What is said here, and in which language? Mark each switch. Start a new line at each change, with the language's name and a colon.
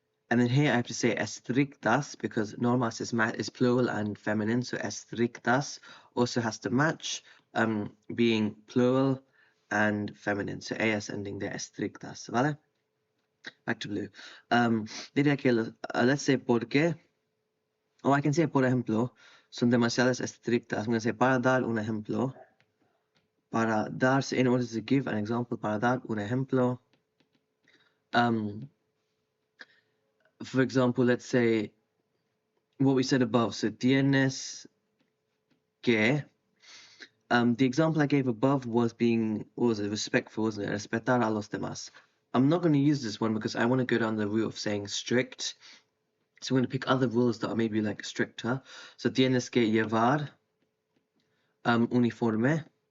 English: And then here I have to say estrictas because normas is plural and feminine, so estrictas also has to match, being plural and feminine. So as ending there, estrictas, ¿vale? Back to blue.
Spanish: Diría que,
English: let's say
Spanish: porque,
English: or I can say
Spanish: por ejemplo, son demasiadas estrictas.
English: I'm going to say
Spanish: para dar un ejemplo. Para dar,
English: so in order to give an example,
Spanish: para dar un ejemplo.
English: For example, let's say what we said above. So
Spanish: tienes que.
English: The example I gave above was being, what was it, respectful, wasn't it?
Spanish: Respetar a los demás.
English: I'm not going to use this one because I want to go down the route of saying strict. So I'm going to pick other rules that are maybe like stricter. So
Spanish: tienes que llevar uniforme.